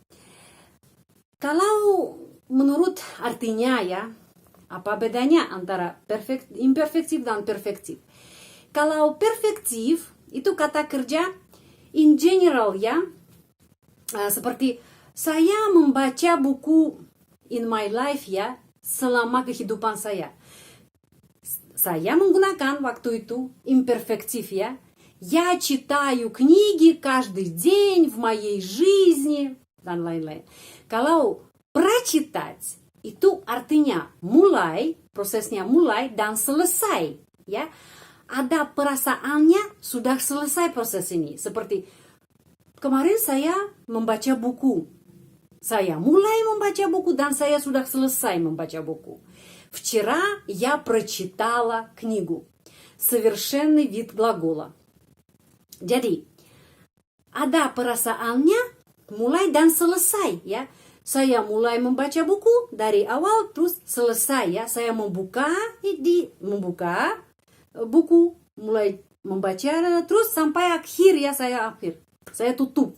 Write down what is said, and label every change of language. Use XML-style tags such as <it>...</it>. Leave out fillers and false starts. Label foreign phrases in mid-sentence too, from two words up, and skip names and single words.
<id>Kalau menurut artinya ya, apa bedanya antara imperfektif dan perfektif? Kalau perfektif itu kata kerja</id> <en>in general</en> <id>ya, seperti saya membaca buku</id> <en>in my life</en> <id>ya, selama kehidupan saya. Saya menggunakan waktu itu имперфектив ya.</id> <ru>Я читаю книги каждый день в моей жизни</ru> <id>dan lain-lain. Kalau прочитать itu artinya mulai, prosesnya mulai dan selesai ya. Ada perasaannya sudah selesai proses ini. Seperti kemarin saya membaca buku. Saya mulai membaca buku dan saya sudah selesai membaca buku.</id> <ru>Вчера я прочитала книгу. Совершенный вид глагола.</ru> <id>Jadi, ada perasaannya mulai dan selesai ya. Saya mulai membaca buku dari awal terus selesai ya. Saya membuka buku, mulai membaca terus sampai akhir ya saya tutup.</id>